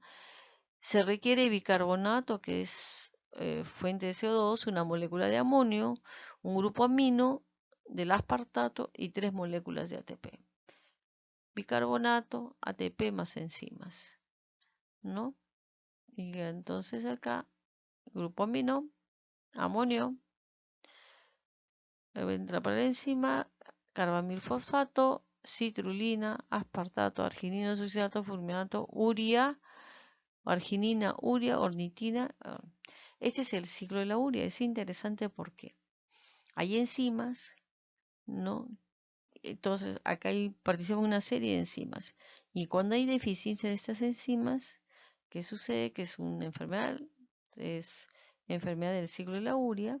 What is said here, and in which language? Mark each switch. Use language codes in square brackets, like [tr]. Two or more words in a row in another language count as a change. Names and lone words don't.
[es] Se requiere bicarbonato, que es fuente de CO2, una molécula de amonio, un grupo amino del aspartato y 3 moléculas de ATP. Bicarbonato, ATP más enzimas, ¿no? Y entonces acá, grupo amino, amonio, entra para la enzima, carbamilfosfato, citrulina, aspartato, arginino, succidato, fulminato, urea, arginina, urea, ornitina. Este es el ciclo de la urea. Es interesante porque hay enzimas, ¿no? Entonces, acá participan una serie de enzimas. Y cuando hay deficiencia de estas enzimas, ¿qué sucede? Que es una enfermedad, es enfermedad del ciclo de la urea.